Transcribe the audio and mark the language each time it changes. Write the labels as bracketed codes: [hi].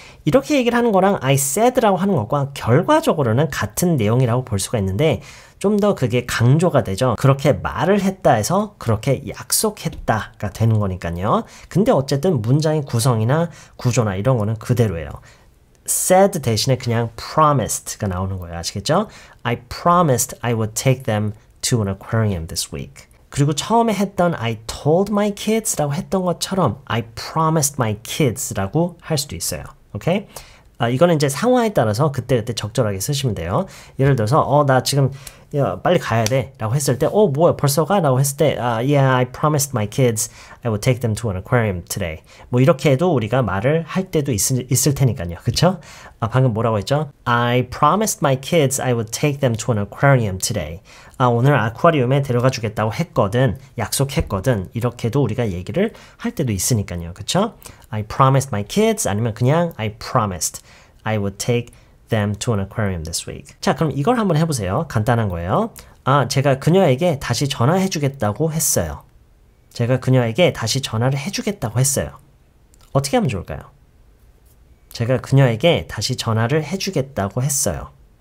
[ko] 이렇게 얘기를 하는 거랑 [en] I said [ko] 라고 하는 것과 결과적으로는 같은 내용이라고 볼 수가 있는데 좀 더 그게 강조가 되죠. 그렇게 말을 했다 해서 그렇게 약속했다가 되는 거니까요. 근데 어쨌든 문장의 구성이나 구조나 이런 거는 그대로예요. said 대신에 그냥 promised가 나오는 거예요. 아시겠죠? [en] I promised I would take them to an aquarium this week. [ko] 그리고 처음에 했던 [en] I told my kids [ko] 라고 했던 것처럼 [en] I promised my kids [ko] 라고 할 수도 있어요. 오케이? 이거는 이제 상황에 따라서 그때그때 적절하게 쓰시면 돼요. 예를 들어서 나 지금 빨리 가야 돼 라고 했을 때 뭐야 벌써 가? 라고 했을 때 [en] yeah, I promised my kids I would take them to an aquarium today. [ko] 뭐 이렇게 해도 우리가 말을 할 때도 있을 테니까요. 그쵸? 방금 뭐라고 했죠? [en] I promised my kids I would take them to an aquarium today. [ko] 오늘 아쿠아리움에 데려가 주겠다고 했거든. 약속했거든. 이렇게도 우리가 얘기를 할 때도 있으니까요. 그쵸? [en] I promised my kids [ko] 아니면 그냥 [en] I promised I would take them to an aquarium this week. [ko] 자, 그럼 이걸 한번 해보세요. 간단한 거예요. 제가 그녀에게 다시 전화해 주겠다고 했어요. 제가 그녀에게 다시 전화를 해주겠다고 했어요. 어떻게 하면 좋을까요? 제가 그녀에게 다시 전화를 해주겠다고 했어요.